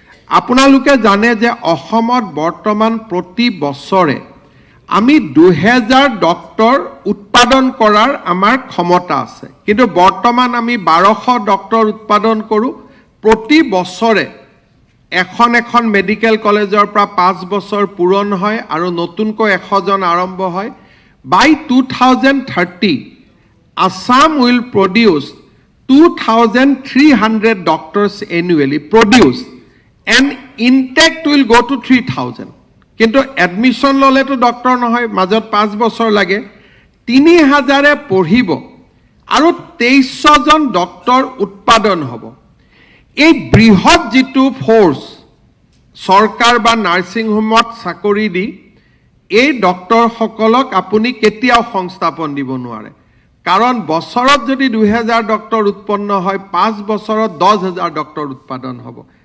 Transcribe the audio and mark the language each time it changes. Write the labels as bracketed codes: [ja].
[as] আপোনালোকে জানে যে অসমত বৰ্তমান প্ৰতি বছৰে আমি 2000 ডক্টৰ উৎপাদন কৰাৰ আমাৰ ক্ষমতা আছে, কিন্তু বৰ্তমান আমি 1200 ডক্টৰ উৎপাদন কৰোঁ। প্ৰতি বছৰে এখন মেডিকেল কলেজৰ পৰা 5 বছৰ পূৰণ হয় আৰু নতুনকৈ 100 জন আৰম্ভ হয়। [en] By 2030, Assam will produce 2,300 doctors annually produce and intake will go to 3,000. [as] কিন্তু এডমিশ্যন ল'লেতো ডক্টৰ নহয়, মাজত 5 বছৰ লাগে। 3,000 পঢ়িব আৰু 2300 জন ডক্টৰ উৎপাদন হ'ব। এই বৃহৎ যিটো ফ'ৰ্চ চৰকাৰ বা নাৰ্ছিং হোমত চাকৰি দি এই ডক্টৰসকলক আপুনি কেতিয়াও সংস্থাপন দিব নোৱাৰে, কাৰণ বছৰত যদি 2000 ডক্টৰ উৎপন্ন হয় 5 বছৰত 10,000 ডক্টৰ উৎপাদন হ'ব।